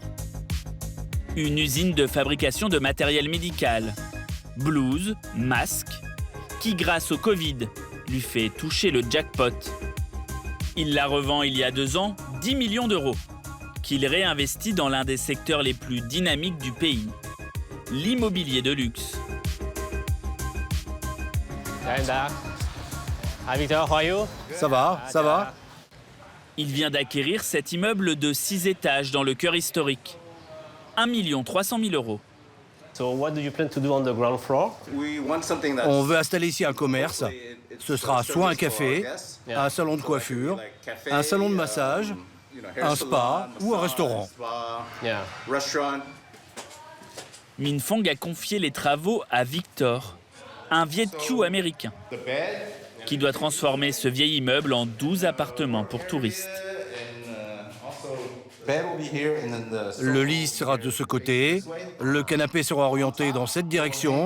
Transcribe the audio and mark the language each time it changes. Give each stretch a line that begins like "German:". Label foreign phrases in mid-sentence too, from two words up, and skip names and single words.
French: Une usine de fabrication de matériel médical, blouses, masques, qui grâce au Covid lui fait toucher le jackpot. Il la revend il y a 2 ans 10 millions d'euros, qu'il réinvestit dans l'un des secteurs les plus dynamiques du pays, l'immobilier de luxe.
English: Hi Victor, how are you?
French: Ça va. Il vient d'acquérir cet immeuble de 6 étages dans le cœur historique. 1 300 000 euros.
English: So what do you plan to do on the ground floor?
French: On veut installer ici un commerce. Ce sera soit un café, un salon de coiffure, un salon de massage, un spa ou un restaurant.
English: Yeah.
French: Minh Phong a confié les travaux à Victor, un Viet Kieu américain, qui doit transformer ce vieil immeuble en 12 appartements pour touristes. Le lit sera de ce côté, le canapé sera orienté dans cette direction.